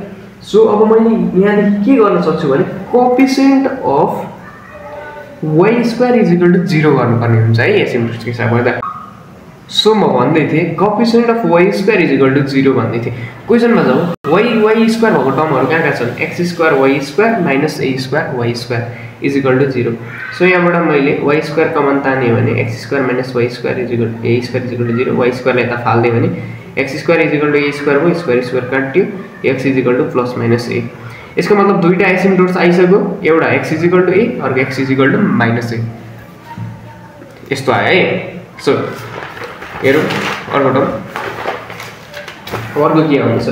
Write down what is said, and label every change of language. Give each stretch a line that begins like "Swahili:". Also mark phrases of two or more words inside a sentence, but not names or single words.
Nepali: सो अब मैले यहाँदेखि के गर्न सक्छु भने
English: coefficient of
Nepali: y² = 0 गर्नुपर्ने हुन्छ है एसिम्प्टोट्सको हिसाब गर्दा। सो म भन्दै थिएँ
English: coefficient of
Nepali: y² = 0 भन्दै थिएँ। क्वेसनमा जाउँ, y² भएको टर्महरू कहाँ छन्? x² y² - a² y² = 0। सो यहाँबाट मैले y² कमन ताने भने x² - y² = a² = 0, y² लाई यता फाल्दै भने x² = a² भयो, स्क्वायर काट्यो, x = +- a। यसको मतलब दुईटा एसिम्प्टोट्स आइसक्यो, एउटा x = a, अर्को x = -a। यस्तो आयो है। सो हेरौँ अर्को टर्म, अर्को के आउँछ?